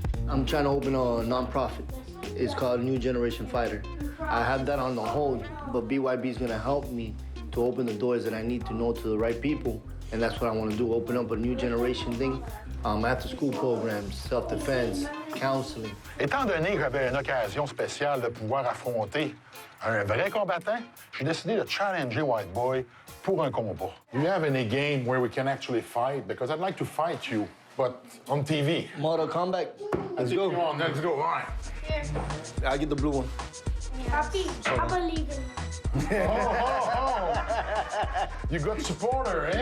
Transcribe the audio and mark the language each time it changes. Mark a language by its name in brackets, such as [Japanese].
[English] I'm trying to open a nonprofit. It's called New Generation Fighter. I have that on the hold, but BYB is gonna help me to open the doors that I need to know to the right people, and that's what I want to do, open up a new generation thing, after-school programs, self-defense, counseling. [French] Étant donné que j'avais une occasion spéciale de pouvoir affronter un vrai combattant, j'ai décidé de challenger White Boy pour un combat. [English] Do you have any game where we can actually fight? Because I'd like to fight you, but on TV. Mortal Kombat, let's go. Come on, let's go, all right. I'll get the blue one. Papi, I believe in you. Oh. You got supporter, eh?